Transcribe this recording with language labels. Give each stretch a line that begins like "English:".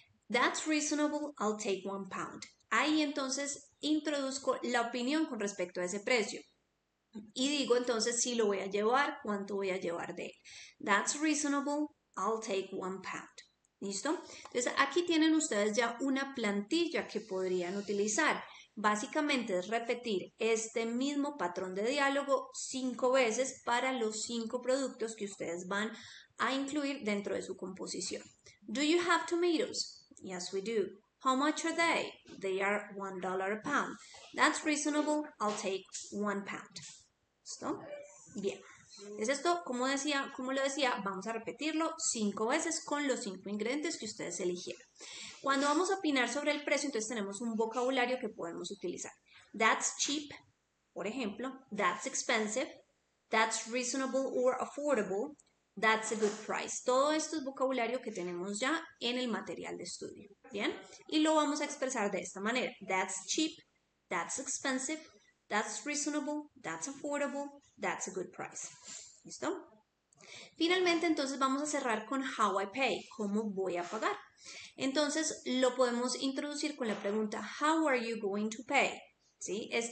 English: That's reasonable, I'll take 1 pound.
Spanish: Ahí entonces introduzco la opinión con respecto a ese precio. Y digo entonces si lo voy a llevar, cuánto voy a llevar de él.
English: That's reasonable, I'll take 1 pound.
Spanish: ¿Listo? Entonces aquí tienen ustedes ya una plantilla que podrían utilizar. Básicamente es repetir este mismo patrón de diálogo 5 veces para los 5 productos que ustedes van a incluir dentro de su composición.
English: Do you have tomatoes? Yes, we do. How much are they? They are $1 a pound. That's reasonable. I'll take 1 pound.
Spanish: ¿Listo? Bien. Es esto, como lo decía, vamos a repetirlo 5 veces con los 5 ingredientes que ustedes eligieron. Cuando vamos a opinar sobre el precio, entonces tenemos un vocabulario que podemos utilizar.
English: That's cheap
Spanish: Por ejemplo,
English: that's expensive, that's reasonable or affordable, that's a good price.
Spanish: Todo esto es vocabulario que tenemos ya en el material de estudio, ¿bien? Y lo vamos a expresar de esta manera.
English: That's cheap, that's expensive, that's reasonable, that's affordable, that's a good price.
Spanish: ¿Listo? Finalmente, entonces vamos a cerrar con
English: how I pay,
Spanish: cómo voy a pagar. Entonces, lo podemos introducir con la pregunta,
English: how are you going to pay?
Spanish: ¿Sí?